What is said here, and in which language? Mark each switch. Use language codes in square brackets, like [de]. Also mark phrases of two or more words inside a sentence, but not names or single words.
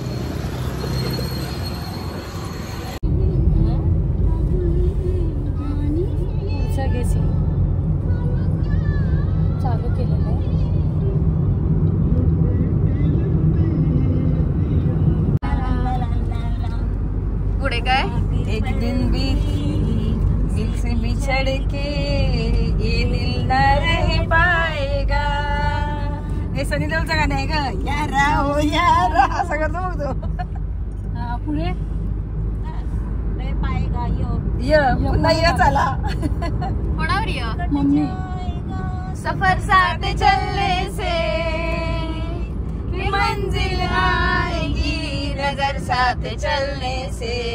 [mr] चालू केलेलं आहे. पुढे काय? [hi] एक दिन दिल से बिछड़ के ये दिल न रह पाएगा. [mr] हे सनी देओलचं गाणं आहे ग. [hi] यारा हो यारा [mr] असं करतो मग तो. पुढे [hi] रह पाएगा [mr] यो पुन्हा ये चला. कोणावर य मम्मी. [hi] सफर साथ चलने से मंजिल आएगी, नजर साथ चलने से.